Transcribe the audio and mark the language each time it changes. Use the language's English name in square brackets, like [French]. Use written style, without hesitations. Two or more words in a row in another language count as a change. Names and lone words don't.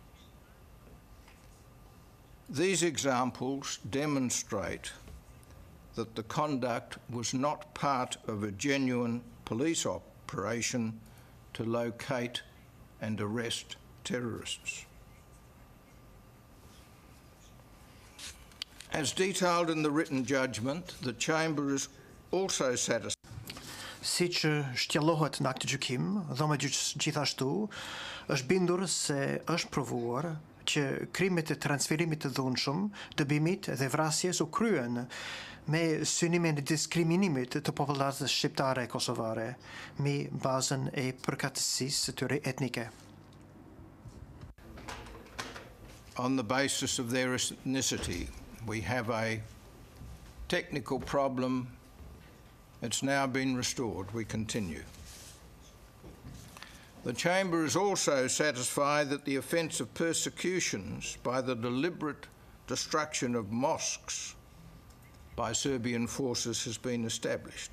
[English] These examples demonstrate that the conduct was not part of a genuine police operation to locate and arrest terrorists. As detailed in the written judgment, the Chamber is also satisfied. [Albanian] Si që shtjellohet në akt gjykim, dhoma gjithashtu është bindur se është provuar që krimet e transferimit të dhunshëm, dëbimit dhe vrasjes u kryen me synimin e diskriminimit të popullatës shqiptare e kosovare me bazën e përkatësisë së tyre etnike. [English] On the basis of their ethnicity, we have a technical problem. It's now been restored. We continue. The Chamber is also satisfied that the offence of persecutions by the deliberate destruction of mosques by Serbian forces has been established.